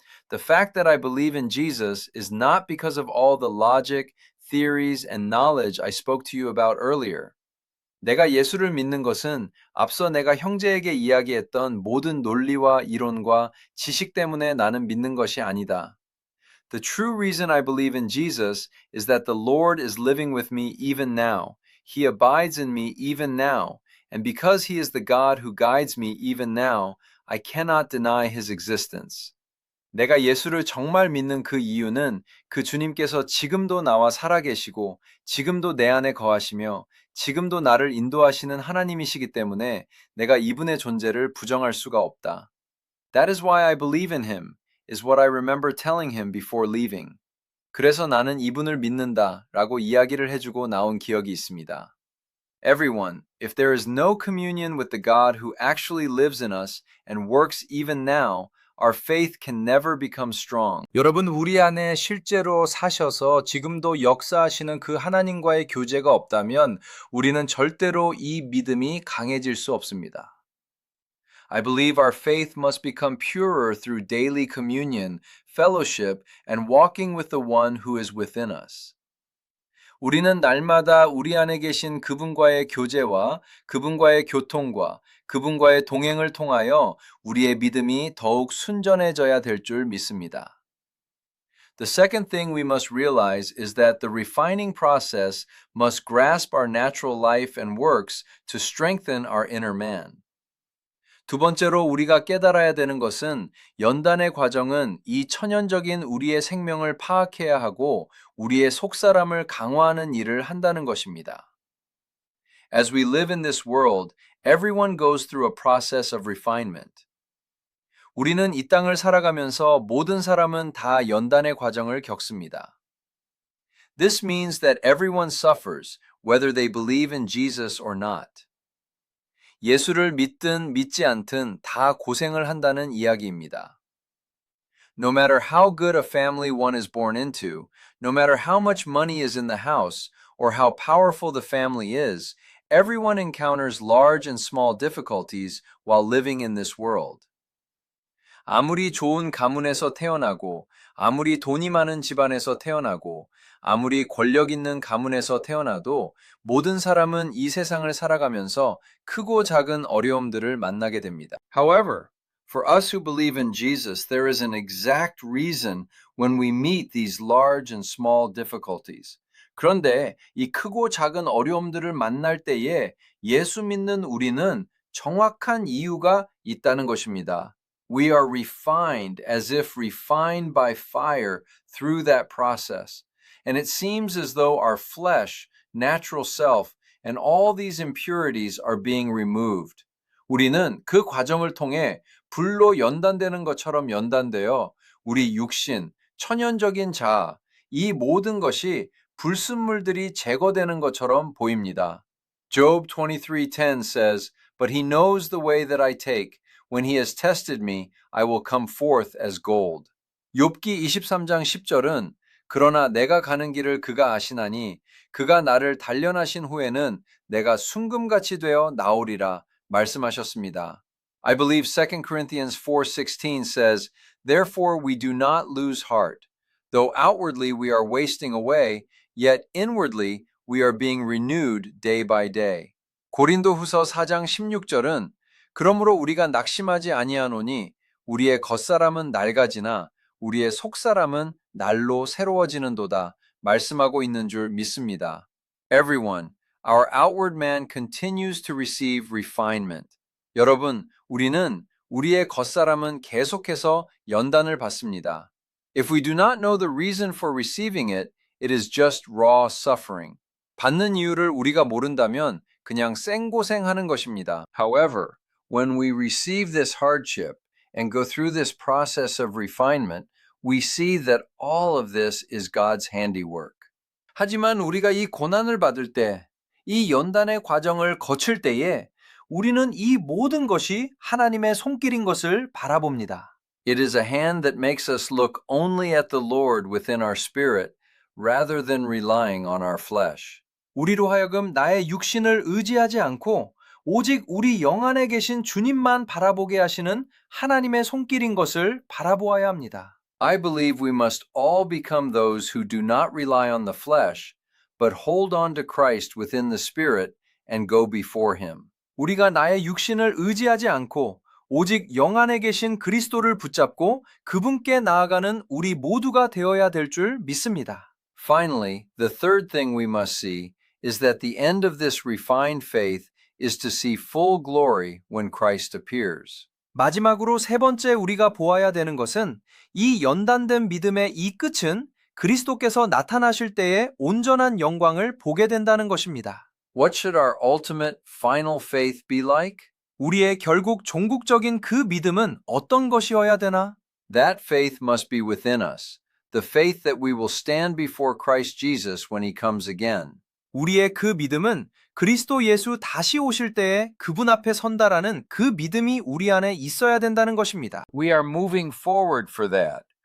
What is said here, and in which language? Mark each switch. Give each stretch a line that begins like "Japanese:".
English: The fact that I believe in Jesus is not because of all the logic, theories, and knowledge I spoke to you about earlier.
Korean: 내가 예수를 믿는 것은 앞서 내가 형제에게 이야기했던 모든 논리와 이론과 지식 때문에 나는 믿는 것이 아니다.
English: The true reason I believe in Jesus is that the Lord is living with me even now. He abides in me even now. And because He is the God who guides me even now, I cannot deny His existence.
Korean: 내가 예수를 정말 믿는 그 이유는 그 주님께서 지금도 나와 살아계시고 지금도 내 안에 거하시며 지금도 나를 인도하시는 하나님이시기 때문에 내가 이분의 존재를 부정할 수가 없다.
English: That is why I believe in him, is what I remember telling him before leaving.
Korean: 그래서 나는 이분을 믿는다 라고 이야기를 해주고 나온 기억이 있습니다.
English: Everyone, if there is no communion with the God who actually lives in us and works even now, our faith can never become strong.
Korean: 여러분, 우리 안에 실제로 사셔서 지금도 역사하시는 그 하나님과의 교제가 없다면 우리는 절대로 이 믿음이 강해질 수 없습니다.
English: I believe our faith must become purer through daily communion, fellowship, and walking with the one who is within us.
Korean: 우리는 날마다 우리 안에 계신 그분과의 교제와 그분과의 교통과 그분과의 동행을 통하여 우리의 믿음이 더욱 순전해져야 될 줄 믿습니다.
English: The second thing we must realize is that the refining process must grasp our natural life and works to strengthen our inner man.
Korean: 두 번째로 우리가 깨달아야 되는 것은 연단의 과정은 이 천연적인 우리의 생명을 파악해야 하고 우리의 속사람을 강화하는 일을 한다는 것입니다.
English: As we live in this world, everyone goes through a process of refinement.
Korean: 우리는 이 땅을 살아가면서 모든 사람은 다 연단의 과정을 겪습니다.
English: This means that everyone suffers, whether they believe in Jesus or not.
Korean: 예수를 믿든 믿지 않든 다 고생을 한다는 이야기입니다.
English: No matter how good a family one is born into, no matter how much money is in the house, or how powerful the family is, everyone encounters large and small difficulties while living in this world.
Korean: 아무리 좋은 가문에서 태어나고, 아무리 돈이 많은 집안에서 태어나고, 아무리 권력 있는 가문에서 태어나도 모든 사람은 이 세상을 살아가면서 크고 작은 어려움들을 만나게 됩니다.
English: However, for us who believe in Jesus, there is an exact reason when we meet these large and small difficulties.
Korean: 그런데 이 크고 작은 어려움들을 만날 때에 예수 믿는 우리는 정확한 이유가 있다는 것입니다.
English: We are refined as if refined by fire through that process. And it seems as though our flesh, natural self, and all these impurities are being removed.
Korean: 우리는 그 과정을 통해 불로 연단되는 것처럼 연단되어 우리 육신, 천연적인 자아, 이 모든 것이 불순물들이 제거되는 것처럼 보입니다.
English: Job 23:10 says, "But he knows the way that I take. When he has tested me, I will come forth as gold."
Korean: 욥기 23장 10절은 그러나 내가 가는 길을 그가 아시나니 그가 나를 단련하신 후에는 내가 순금같이 되어 나오리라 말씀하셨습니다.
English: I believe 2 Corinthians 4:16 says, "Therefore we do not lose heart. Though outwardly we are wasting away, yet inwardly we are being renewed day by day."
Korean: 고린도후서 4장 16절은 그러므로 우리가 낙심하지 아니하노니 우리의 겉사람은 낡아지나 우리의 속사람은 날로 새로워지는도다 말씀하고 있는 줄 믿습니다.
English: Everyone, our outward man continues to receive refinement.
Korean: 여러분, 우리는 우리의 겉사람은 계속해서 연단을 받습니다.
English: If we do not know the reason for receiving it, it is just raw suffering.
Korean: 받는 이유를 우리가 모른다면 그냥 생고생하는 것입니다.
English: However, when we receive this hardship and go through this process of refinement, we see that all of this is God's handiwork.
Korean: 하지만 우리가 이 고난을 받을 때, 이 연단의 과정을 거칠 때에 우리는 이 모든 것이 하나님의 손길인 것을 바라봅니다.
English: It is a hand that makes us look only at the Lord within our spirit rather than relying on our flesh.
Korean: 우리로 하여금 나의 육신을 의지하지 않고 오직 우리 영 안에 계신 주님만 바라보게 하시는 하나님의 손길인 것을 바라보아야 합니다.
English: I believe we must all become those who do not rely on the flesh, but hold on to Christ within the Spirit and go before him.
Korean: 우리가 나의 육신을 의지하지 않고 오직 영 안에 계신 그리스도를 붙잡고 그분께 나아가는 우리 모두가 되어야 될 줄 믿습니다.
English: Finally, the third thing we must see is that the end of this refined faith is to see full glory when Christ appears.
Korean: 마지막으로 세 번째 우리가 보아야 되는 것은 이 연단된 믿음의 이 끝은 그리스도께서 나타나실 때의 온전한 영광을 보게 된다는 것입니다.
English: What should our ultimate final faith be like?
Korean: 우리의 결국 종국적인 그 믿음은 어떤 것이어야 되나?
English: That faith must be within us. The faith that we will stand before Christ Jesus when he comes again.
Korean: 우리의 그 믿음은 그리스도 예수 다시 오실 때에 그분 앞에 선다라는 그 믿음이 우리 안에 있어야 된다는 것입니다.
English: We are moving forward for that.